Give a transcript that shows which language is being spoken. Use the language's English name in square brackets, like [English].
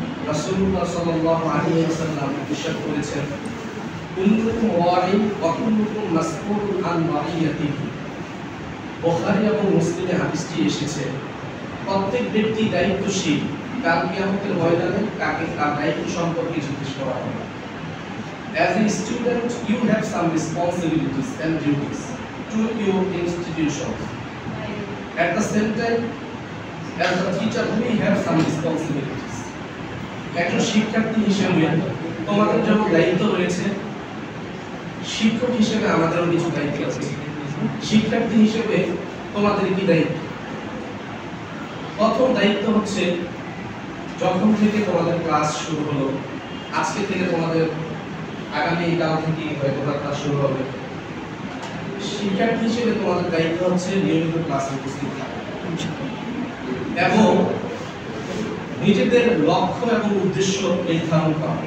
[Bangla] রাসূলুল্লাহ সাল্লাল্লাহু আলাইহি ওয়াসাল্লাম ইরশাদ করেছেন, [Arabic] কুল্লুকুম ওয়ারিন ওয়া কুল্লুকুম মাসউলুন আন রাইয়াতিহি। [Bangla] বুখারী এবং মুসলিমে হাদিসটি এসেছে, প্রত্যেক ব্যক্তি দায়িত্বশীল, কাল কিয়ামতের ময়দানে তাকে তার দায়িত্ব সম্পর্কে জিজ্ঞেস করা হবে। [English] As a student, you have some responsibilities and duties to your institution. At the same time, as a teacher, we have some responsibilities. [Bangla] একজন শিক্ষার্থী হিসেবে তোমাদের যেমন দায়িত্ব রয়েছে, শিক্ষক হিসেবে আমাদেরও কিছু দায়িত্ব আছে। শিক্ষার্থী হিসেবে তোমাদের কি দায়িত্ব? প্রথম দায়িত্ব হচ্ছে, যখন থেকে তোমাদের ক্লাস শুরু হলো, আজকে থেকে তোমাদের আগামীকাল থেকে হয়তো ক্লাস শুরু হবে, শিক্ষার্থী হিসেবে তোমাদের দায়িত্ব হচ্ছে নিয়মিত ক্লাসে উপস্থিত থাকা এবং নিজেদের লক্ষ্য এবং উদ্দেশ্য নির্ধারণ করা।